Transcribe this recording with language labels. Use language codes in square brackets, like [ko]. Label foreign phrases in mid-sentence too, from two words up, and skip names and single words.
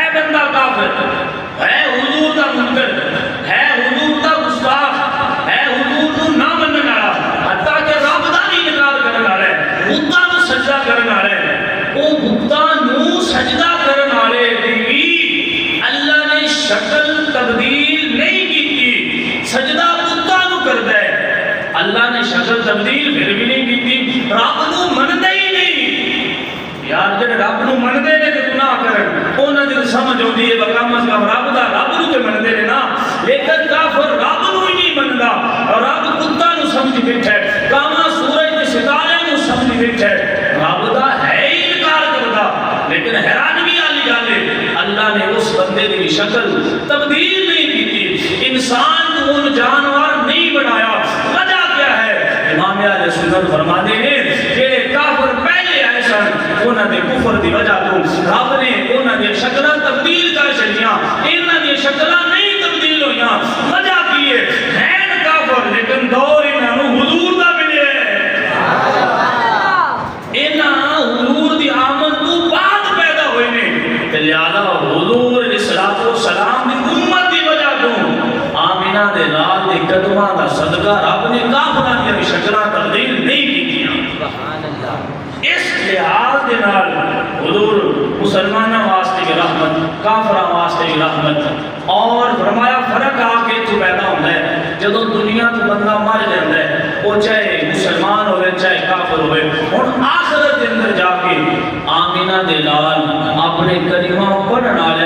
[ur] بندہ کافر ہے، حضور کا منکر ہے، حضور کا گستاخ ہے، حضور کو نہ مننے والا، حتیٰ کہ [pa] رب دا بھی انکار کرنے والا ہے، بتاں نوں سجدہ کرنے والا ہے. وہ بتاں نوں سجدہ کرنے والے بھی اللہ نے شکل تبدیل نہیں کی، سجدہ بتاں نوں کردا ہے. [ur] اللہ نے شکل تبدیل پھر بھی نہیں کی. [pa] رب نوں مندا ہی نہیں. یار جڑے رب نوں مندے نے تے گناہ کرن انہاں دی سمجھ اوندی ہے کم از کم رب دا، رب نوں تے مندے نے نا. لیکن کافر رب نوں ہی نہیں مندا، رب بتاں نوں سمجھ بیٹھا ہے، کاواں سورج تے ستارے نوں سمجھ بیٹھا ہے. رب دا ہے ہی انکار کردا. لیکن حیرانگی والی گل ہے اللہ نے اس بندے دی شکل تبدیل نہیں کی، [ur] انسان کو ان جانور نہیں بنایا. [pa] وجہ کیا ہے؟ [ur] امام اہل سنت فرماتے ہیں [pa] جڑے کافر پہلے آئے سن انہاں دے کفر دی وجہ تو رب نے انہاں دی شکلاں تبدیل کر چھڈیاں، انہاں دی شکلاں نہیں تبدیل ہویاں. وجہ کی ہے؟ ہیں کافر لیکن دور انہاں نوں حضور دا ملیا ہے. انہاں حضور دی آمد تو بعد پیدا ہوئے نے، تے لہذا حضور علیہ الصلوۃ والسلام دی امت دی وجہ تو آمینہ دے لال دے قدماں دا صدقہ رب نے کافراں دی شکلاں تبدیل نہیں کیتیاں. [ar] سبحان اللہ. [pa] اس لحاظ دے نال حضور مسلمانوں واسطے بھی رحمت، کافراں واسطے بھی رحمت. اور فرمایا فرق آ کے تو جدو دنیا تو بندہ [ur] مر جاتا ہے وہ [pa] چاہے مسلمان ہوئے چاہے کافر ہوئے ہن [ur] آخرت کے اندر [pa] جا کے آمینہ دے لال اپنے کلمہ پڑھن والوں